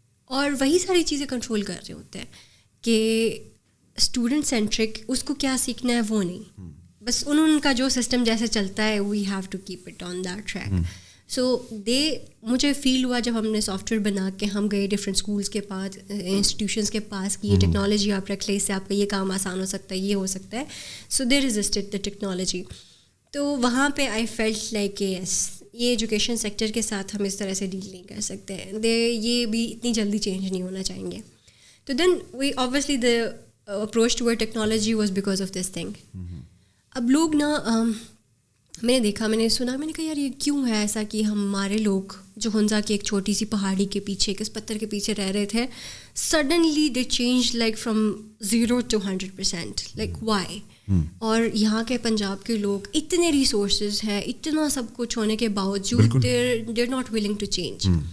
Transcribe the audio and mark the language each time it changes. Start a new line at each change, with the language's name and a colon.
Urdu: اور وہی ساری چیزیں کنٹرول کر رہے ہوتے ہیں کہ اسٹوڈنٹ سینٹرک, اس کو کیا سیکھنا ہے وہ نہیں, بس ان کا جو سسٹم جیسے چلتا ہے
English: We have to keep it on that track.
Urdu: سو مجھے فیل ہوا جب ہم نے سافٹ ویئر بنا کے ہم گئے ڈفرینٹ اسکولس کے پاس, انسٹیٹیوشنس کے پاس, کہ یہ ٹیکنالوجی آپ رکھ لیں, اس سے آپ کا یہ کام آسان ہو سکتا ہے, یہ ہو سکتا ہے.
English: So they resisted the technology.
Urdu: تو وہاں پہ
English: I felt like yes,
Urdu: یہ ایجوکیشن سیکٹر کے ساتھ ہم اس طرح سے ڈیل نہیں کر سکتے ہیں, یہ بھی اتنی جلدی چینج نہیں ہونا چاہیں گے.
English: تو then we obviously the approach toward technology was because of this thing.
Urdu: اب لوگ نا, میں نے دیکھا, میں نے سنا, میں نے کہا یار یہ کیوں ہے ایسا کہ ہمارے لوگ جو ہنزا کی ایک چھوٹی سی پہاڑی کے پیچھے کس پتھر کے پیچھے رہ رہے تھے,
English: Suddenly they change like from 0 to 100%, like why.
Urdu: اور یہاں کے پنجاب کے لوگ اتنے ریسورسز ہیں, اتنا سب کچھ ہونے کے باوجود
English: They are not willing to change.